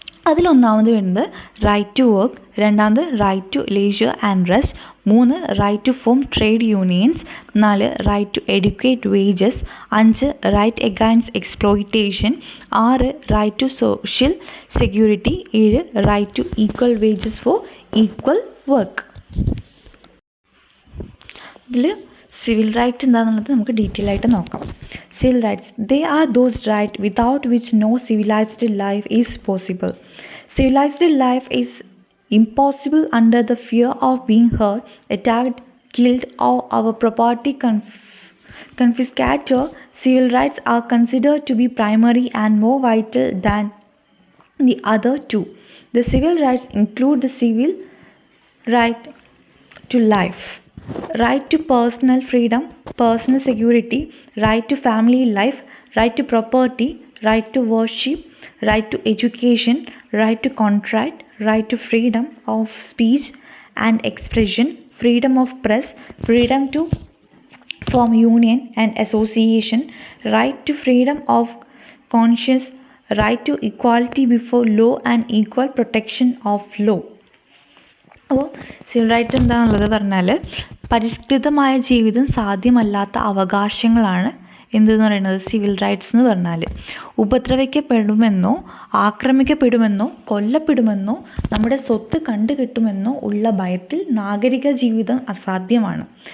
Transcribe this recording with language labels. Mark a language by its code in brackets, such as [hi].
[ml] അതിലൊന്നാമത് വരുന്നത് [en] right to work, [ml] രണ്ടാമത് [en] Right to leisure and rest, 3 right to form trade unions, 4 right to educate wages, 5 right against exploitation, 6 right to social security, 7 right to equal wages for equal work. [ml] ഇതിൽ civil right എന്താണെന്നുള്ളത് നമുക്ക് detail ആയിട്ട് നോക്കാം. [en] Civil rights, they are those right without which no civilized life is possible. Civilized life is impossible under the fear of being hurt, attacked, killed, or our property confiscated. Civil rights are considered to be primary and more vital than the other two. The civil rights include the civil right to life, right to personal freedom, personal security, right to family life, right to property, right to worship, right to education, right to contract, right to freedom of speech and expression, freedom of press, freedom to form union and association, right to freedom of conscience, right to equality before law and equal protection of law. [ml] അപ്പോൾ civil right എന്താണെന്നുള്ളത് പറഞ്ഞാൽ പരിഷ്കൃതമായ ജീവിതം സാധ്യമല്ലാത്ത അവകാശങ്ങളാണ് എന്തെന്ന് പറയുന്നത് civil rights എന്ന് പറഞ്ഞാൽ. ഉപദ്രവിക്കപ്പെടുമെന്നോ ആക്രമിക്കപ്പെടുമെന്നോ കൊല്ലപ്പെടുമെന്നോ നമ്മുടെ സ്വത്ത് കണ്ടുകിട്ടുമെന്നോ ഉള്ള ഭയത്തിൽ നാഗരിക ജീവിതം അസാധ്യമാണ്.